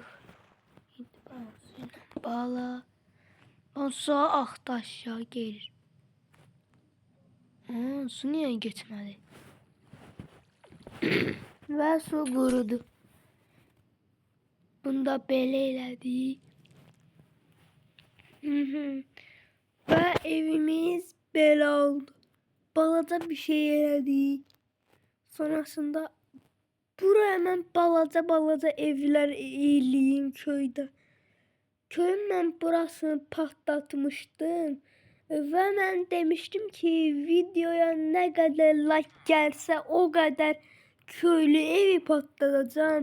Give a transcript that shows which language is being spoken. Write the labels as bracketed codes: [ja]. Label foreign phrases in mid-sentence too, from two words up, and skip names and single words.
[tr] Şimdi bağla. O su aktı aşağı gelir. Su niye geçmedi? Ve su kurudu. [az] Bunda belə elədik. Ve evimiz belə oldu. Balaca bir şey elədik. [tr] Sonrasında buraya hemen balaca evler eləyim köydə. Köyün mən burasını patlatmışdım. Ve mən demiştim ki videoya ne kadar like gelse o kadar köylü evi patlatacağım.